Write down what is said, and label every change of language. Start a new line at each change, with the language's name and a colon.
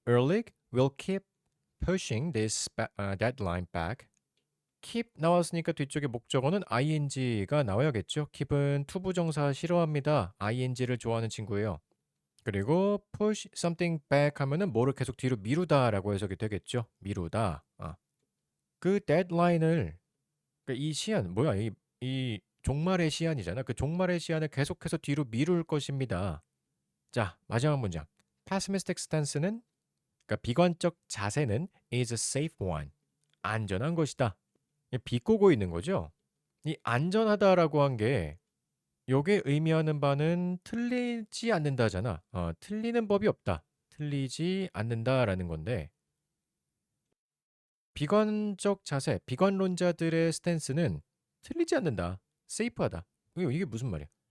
English: Ehrlich will keep pushing this deadline back.
Korean: keep 나왔으니까 뒤쪽에 목적어는 ing가 나와야겠죠. keep은 투부정사 싫어합니다. ing를 좋아하는 친구예요. 그리고
English: push something back
Korean: 하면은 뭐를 계속 뒤로 미루다라고 해석이 되겠죠. 미루다. 그 데드라인을 그러니까 이 시한 뭐야 이 종말의 시한이잖아. 그 종말의 시한을 계속해서 뒤로 미룰 것입니다. 자, 마지막 문장. pessimistic stance는 그러니까 비관적 자세는
English: is a safe one.
Korean: 안전한 것이다. 비꼬고 있는 거죠. 이 안전하다라고 한 게 요게 의미하는 바는 틀리지 않는다잖아. 틀리는 법이 없다. 틀리지 않는다라는 건데 비관적 자세, 비관론자들의 스탠스는 틀리지 않는다. 세이프하다. 이게 무슨 말이야?